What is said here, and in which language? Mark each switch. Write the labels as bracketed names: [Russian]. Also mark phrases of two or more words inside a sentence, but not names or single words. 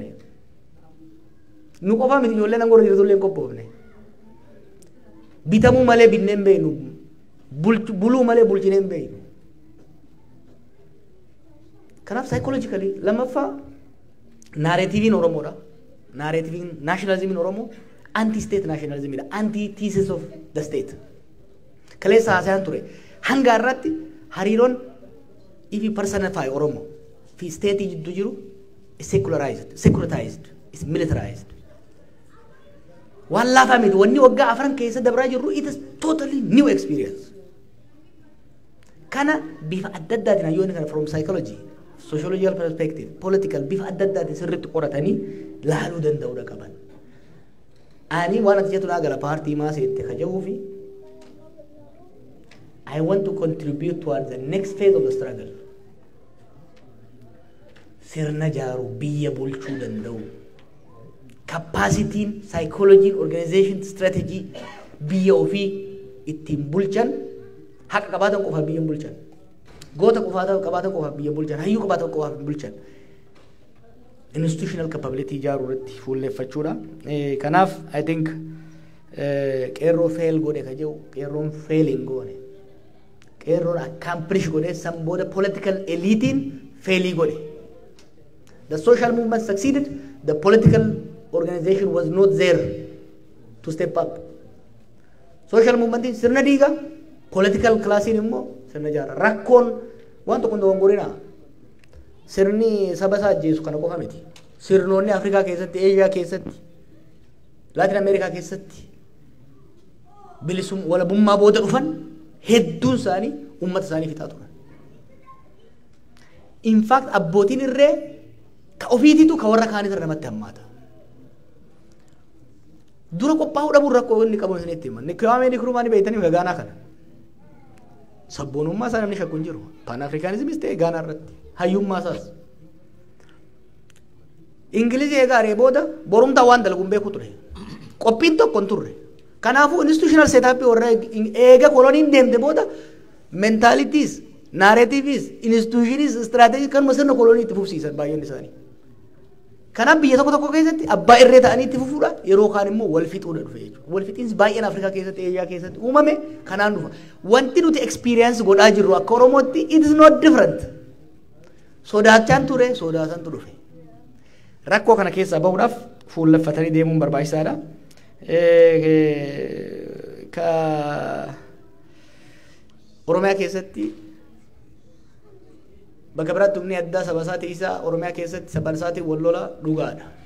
[Oromo] Nu qofaa miti ijoolleen aangoo irra jirtullee qophoofne. Bitamuu malee binnee hin beeknu. Buluu malee bulchinee hin beeknu. Kanaaf psychologically lammaffaa naareetiiviin Oromoodha. Naareetiiviin naashinaalizimiin Oromoo [English] anti-state nationalism [Oromo] dha, [English] anti-thesis of the state. [Oromo] Kaleessa haasa'an ture. Hanga irratti hariiroon ifi personify Oromoo fi state jidduu jiru [English] securitized, is militarized. [Oromo] Waan laafaa miti wanni waggaa afran keessa dabraa jirru [English] it is totally new experience. [Oromo] Kana bifa adda addaatiin hayyoonni kana [English] from psychology, sociological perspective, political [Oromo] bifa adda addaatiin sirriitti qoratanii laaluu danda'uudha qaban. Ani waan ati jettu naa gala paartii maa seette kaja'uu fi [English] I want to contribute towards the next phase of the struggle. [Oromo] Sirna jaaru biyya bulchuu danda'u. [English] Capacity, psychology, organization, strategy, [Oromo] biyya ofii ittiin bulchan haqa qabaatan qofa biyya bulchan. Goota qabaatan qofa biyya bulchan. Hayyuu qabaatan qofa bulchan. [English] Institutional capability [Oromo] jaaru irratti fuulleeffachuudha. Kanaaf [English] I think [Oromo] qeerroo fail godhe ka jedhu qeerroon failing goone. Qeerroon accomplish godhe san booda political eliitiin failii godhe. [English] The social movement succeeded. The political organization was not there to step up. Social movement [Oromo] sirna diiga, [English] political class [Oromo] immoo sirna jaara. Rakkoon waan tokko dogongorina. Sirni saba isaa ajjeesu kana qofa miti. Sirnoonni Afrikaa keessatti, Eeshiyaa keessatti, Laatin Ameerikaa keessatti bilisum walabummaa booda dhufan hedduun isaanii uummata isaanii fixaa turan. [English] In fact [Oromo] abbootiin irree ka ofiititu ka warra kaanii irra namatti hammaata. Dura qophaa'uu dhabuun rakkoo inni qabu isinitti himan. Kwame Nkrumah ni beektanii Gaanaa kana. Sabboonummaa isaa namni shakku hin jiru. Pan Afrikaanizmis ta'e Gaanaa irratti. Hayyummaa isaas. Ingilizii eegaaree booda borumtaa waan dalaguun beeku ture. Qophiin tokko hin turre. Kanaafuu [English] institutional setup [Oromo] warra eega koloniin deemte booda [English] mentalities, narratives, institutions, strategies [Oromo] kan sirna kolonii itti fufsiisan baay'een isaanii. Kanaaf biyya tokko keessatti abbaa irree ta'anii itti fufuudha yeroo kaan immoo wal fixuudha dhufe jechuudha. Wal fixiinsi baay'een Afrikaa keessatti, Eeshiyaa keessatti uumame kanaan dhufa. Wanti nuti experience godhaa jirru akka Oromootti [English] it is not different. [Oromo] Sodaachaan ture, sodaasantu dhufe. Rakkoo kana keessaa bahuudhaaf fuulleffatanii deemuun barbaachisaadha. Ka Oromiyaa keessatti bakka biraatti humni addaa saba isaatii isaa Oromiyaa keessatti saba isaatii wal lola dhugaadha.